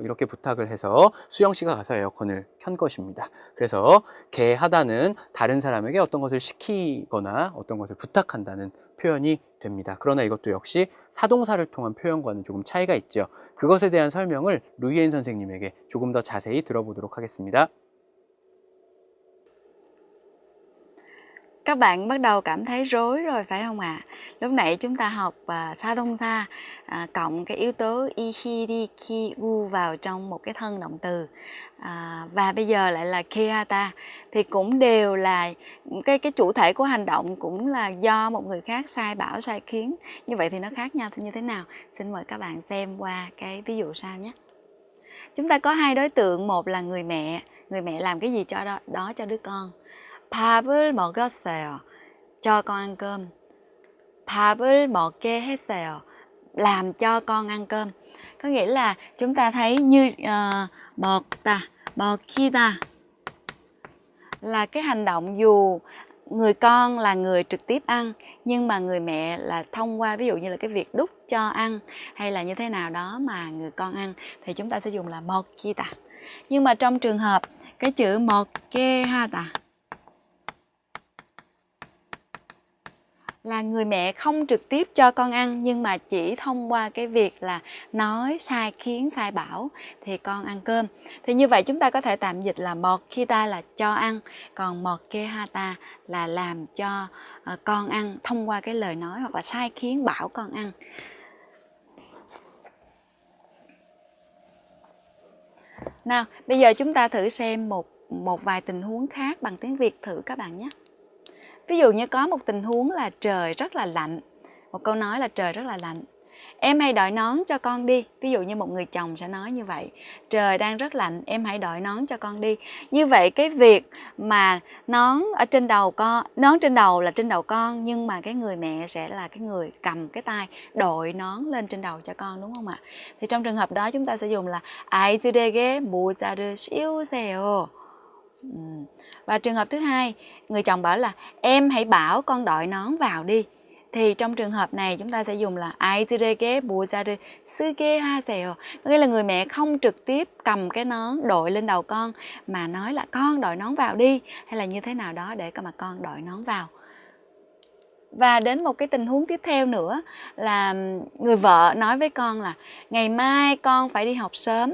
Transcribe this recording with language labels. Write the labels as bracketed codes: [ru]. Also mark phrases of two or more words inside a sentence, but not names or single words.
[ko] 이렇게 부탁을 해서 수영 씨가 가서 에어컨을 켠 것입니다. 그래서 개하다는 다른 사람에게 어떤 것을 시키거나 어떤 것을 부탁한다는 표현이 됩니다. 그러나 이것도 역시 사동사를 통한 표현과는 조금 차이가 있죠. 그것에 대한 설명을 루이엔 선생님에게 조금 더 자세히 들어보도록 ha겠습니다. [vi] Các bạn bắt đầu cảm thấy rối rồi phải không ạ? Lúc nãy chúng ta học sa đông sa cộng cái yếu tố ihirikiu vào trong một cái thân động từ và bây giờ lại là keata thì cũng đều là cái chủ thể của hành động cũng là do một người khác sai bảo sai khiến. Như vậy thì nó khác nhau như thế nào? Xin mời các bạn xem qua cái ví dụ sau nhé. Chúng ta có hai đối tượng, một là người mẹ làm cái gì đó cho đứa con. [ko] 밥을 먹였어요. [vi] cho con ăn cơm. [ko] 밥을 먹게 했어요. [vi] làm cho con ăn cơm. Có nghĩa là chúng ta thấy như 먹히다 là cái hành động dù người con là người trực tiếp ăn nhưng mà người mẹ là thông qua ví dụ như là cái việc đút cho ăn hay là như thế nào đó mà người con ăn thì chúng ta sẽ dùng là 먹히다. Nhưng mà trong trường hợp cái chữ [ko] 먹게 하다 [vi] là người mẹ không trực tiếp cho con ăn nhưng mà chỉ thông qua cái việc là nói sai khiến sai bảo thì con ăn cơm. Thì như vậy chúng ta có thể tạm dịch là 먹히다 là cho ăn, còn [ko] 먹게 하다 [vi] là làm cho con ăn thông qua cái lời nói hoặc là sai khiến bảo con ăn. Nào, bây giờ chúng ta thử xem một vài tình huống khác bằng tiếng Việt thử các bạn nhé. Ví dụ như có một tình huống là trời rất là lạnh. Một câu nói là trời rất là lạnh. em hãy đội nón cho con đi. Ví dụ như một người chồng sẽ nói như vậy. Trời đang rất lạnh, em hãy đội nón cho con đi. Như vậy cái việc mà nón ở trên đầu con, nón trên đầu là trên đầu con, nhưng mà cái người mẹ sẽ là cái người cầm cái tay đội nón lên trên đầu cho con, đúng không ạ? Thì trong trường hợp đó chúng ta sẽ dùng là [ko] 아이들에게 모자를 씌우세요. [vi] Và trường hợp thứ hai, người chồng bảo là em hãy bảo con đội nón vào đi. Thì trong trường hợp này chúng ta sẽ dùng là [ko] 아이들에게 모자를 쓰게 하세요. [vi] Có nghĩa là người mẹ không trực tiếp cầm cái nón đội lên đầu con, mà nói là con đội nón vào đi, hay là như thế nào đó để mà con đội nón vào. Và đến một cái tình huống tiếp theo nữa là người vợ nói với con là ngày mai con phải đi học sớm.